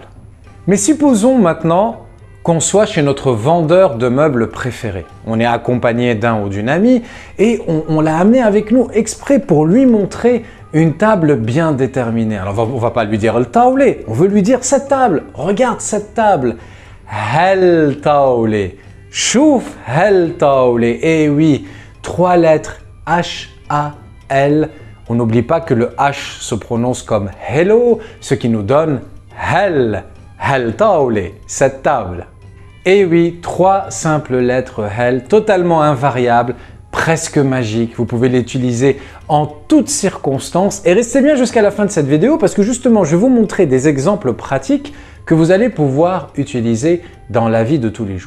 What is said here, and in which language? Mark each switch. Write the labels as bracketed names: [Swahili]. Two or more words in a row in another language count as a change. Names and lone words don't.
[French] Mais supposons maintenant qu'on soit chez notre vendeur de meubles préféré. On est accompagné d'un ou d'une amie et on l'a amené avec nous exprès pour lui montrer une table bien déterminée. Alors on va pas lui dire le taoulé, on veut lui dire cette table. Regarde cette table. [Arabic] هال طاولة. شوف هال طاولة. [French] Et oui, 3 lettres H-A-L. On n'oublie pas que le H se prononce comme hello, ce qui nous donne hel. [Arabic] هال طاولة, [French] cette table. Et oui, 3 simples lettres hel, totalement invariables, presque magiques. Vous pouvez l'utiliser en toutes circonstances. Et restez bien jusqu'à la fin de cette vidéo parce que justement, je vais vous montrer des exemples pratiques que vous allez pouvoir utiliser dans la vie de tous les jours.